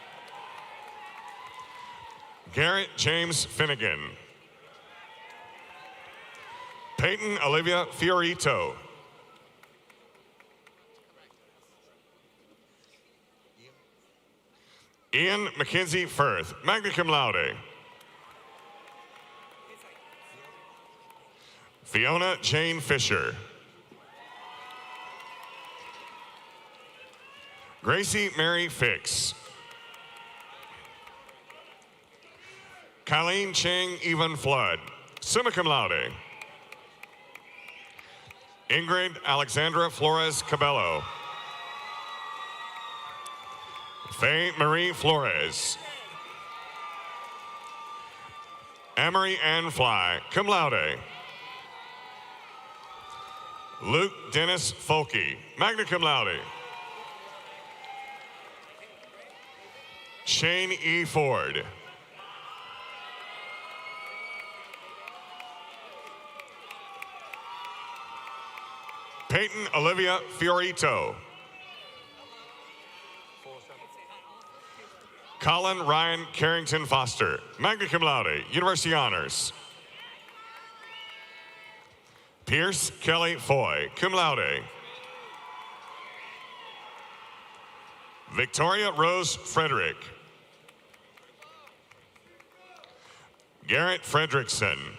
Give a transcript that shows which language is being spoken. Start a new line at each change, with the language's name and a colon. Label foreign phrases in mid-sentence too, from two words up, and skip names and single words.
English: Garrett James Finnegan. Peyton Olivia Fiorito. Ian Mackenzie Firth,
Latin: magna cum laude.
English: Fiona Jane Fisher. Gracie Mary Fix. Colleen Cheng Evan Flood,
Latin: summa cum laude.
English: Ingrid Alexandra Flores Cabello. Faye Marie Flores. Amory Ann Fly,
Latin: cum laude.
English: Luke Dennis Folke,
Latin: magna cum laude.
English: Shane E. Ford. Peyton Olivia Fiorito. Colin Ryan Carrington Foster,
Latin: magna cum laude,
English: University Honors. Pierce Kelly Foy,
Latin: cum laude.
English: Victoria Rose Frederick. Garrett Fredrickson.